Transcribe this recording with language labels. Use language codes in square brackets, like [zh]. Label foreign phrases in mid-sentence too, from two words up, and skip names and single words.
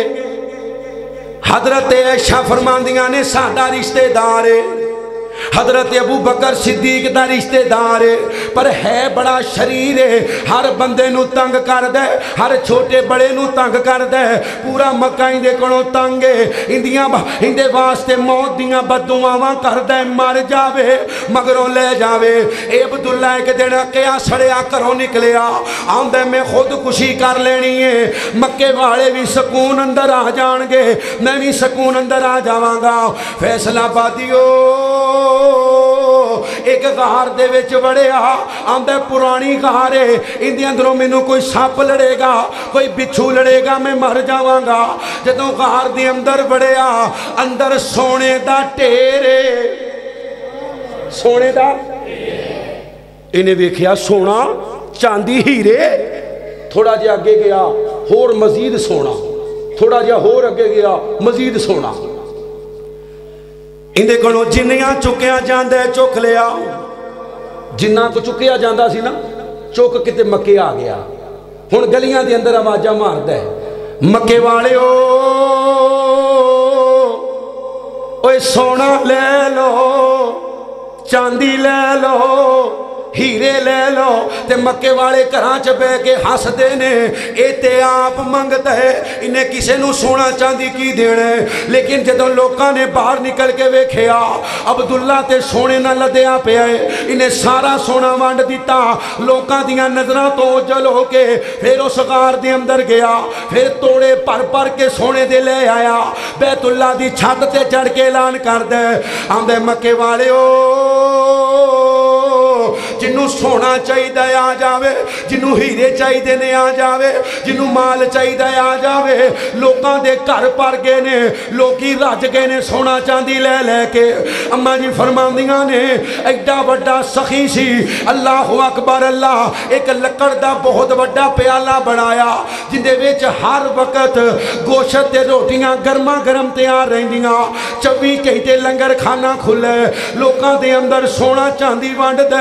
[pa] حضرت عائشہ فرماندیاں نے ساڈا رشتہ دار ہے، حضرت ابو بکر صدیق دا رشتہ دار ہے، پر ہے بڑا شریر ہے، ہر بندے نو تنگ کر دے، ہر چھوٹے بڑے نو تنگ کر دے. پورا مکہ اندے کولوں تنگ ہے، اندے واسطے موت دیاں بددعاواں کر دے، مر جاوے مگروں لے جاوے. اے عبداللہ ایک دن کیا سڑیا گھروں نکلیا، آندے میں خودکشی کر لینی ہے، مکے والے بھی سکون اندر آ جان گے، میں بھی سکون اندر آ جاواں گا. فیصلہ بادیو ایک غار دے وچ وڑیا، آندے پرانی غار ہے، اندے اندروں مینوں کوئی سپ لڑے گا، کوئی بچھو لڑے گا، میں مر جاواں گا. جدوں غار دے اندر وڑیا، اندر سونے دا ٹھیر ہے، سونے دا، انہیں ویکھیا سونا چاندی ہیرے. تھوڑا جہا اگے گیا ہور مزید سونا، تھوڑا جہا ہور اگے گیا مزید سونا. اندے کولوں جنیاں چکیا جاندے چک لیا، جنہ کو چکیا جاندہ سی نا چک کتے مکے آ گیا. ہن گلیاں دے اندر آوازاں ماردا ہے، مکے والے اوے سونا لے لو، چاندی لے لو، ہیرے لے لو. تے مکے والے گھراں چ بہ کے ہس دے نے، اے تے آپ منگتا ہے، انہیں کسے نو سونا چاندی کی دینا ہے. لیکن جدوں لوکاں نے باہر نکل کے ویکھیا عبداللہ تے سونے نہ لدیا پیا ہے، انہیں سارا سونا ونڈ دیتا. لوکاں دیاں نظراں تو اوجھل ہو کے پھر اس غار دے اندر گیا، پھر توڑے پر پر کے سونے دے لے آیا، بیت اللہ دی چھت تے چڑھ کے اعلان کر دے، آندے مکے والے جنوں سونا چاہیے آ جاوے، جنوں ہیرے چاہیے نے آ جاوے، جنوں مال چاہیے آ جاوے. لوکاں دے گھر پر گئے نے، لوکی رج گئے نے سونا چاندی لے لے کے. اماں جی فرماندیاں نے ایڈا بڑا سخی سی، اللہ اکبر اللہ، ایک لکڑ دا بہت بڑا پیالہ بنایا جن دے وچ ہر وقت گوشت تے روٹیاں گرما گرم تیار رہندیاں، 24 گھنٹے لنگر کھانا کھلے، لوکاں دے اندر سونا چاندی ونڈ دے.